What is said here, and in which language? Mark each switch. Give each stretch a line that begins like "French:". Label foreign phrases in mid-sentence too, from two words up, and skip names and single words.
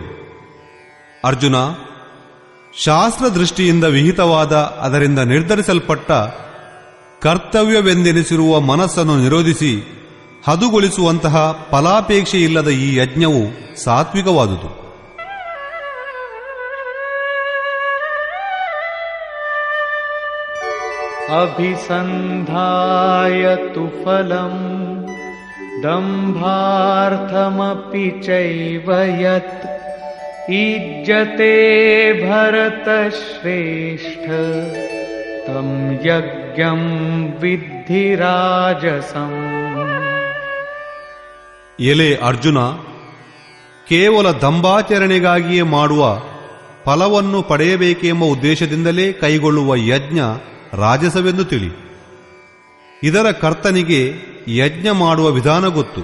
Kannada: ಅರ್ಜುನ, ಶಾಸ್ತ್ರ ದೃಷ್ಟಿಯಿಂದ ವಿಹಿತವಾದ, ಅದರಿಂದ ನಿರ್ಧರಿಸಲ್ಪಟ್ಟ ಕರ್ತವ್ಯವೆಂದೆನಿಸಿರುವ ಮನಸ್ಸನ್ನು ನಿರೋಧಿಸಿ ಹದುಗೊಳಿಸುವಂತಹ ಫಲಾಪೇಕ್ಷೆಯಿಲ್ಲದ ಈ ಯಜ್ಞವು ಸಾತ್ವಿಕವಾದುದು.
Sanskrit: ಅಭಿಸಂಧಾಯ ತು ಫಲಂ ದಂಭಾರ್ಥಮಪಿ ಚೈವ ಯತ್ ಈಜ್ಯತೆ ಭರತಶ್ರೇಷ್ಠ ತಂ ಯಜ್ಞಂ ವಿದ್ಧಿ ರಾಜಸಂ.
Kannada: ಎಲೆ ಅರ್ಜುನ, ಕೇವಲ ದಂಭಾಚರಣೆಗಾಗಿಯೇ ಮಾಡುವ, ಫಲವನ್ನು ಪಡೆಯಬೇಕೆಂಬ ಉದ್ದೇಶದಿಂದಲೇ ಕೈಗೊಳ್ಳುವ ಯಜ್ಞ ರಾಜಸವೆಂದು ತಿಳಿ. ಇದರ ಕರ್ತನಿಗೆ ಯಜ್ಞ ಮಾಡುವ ವಿಧಾನ ಗೊತ್ತು.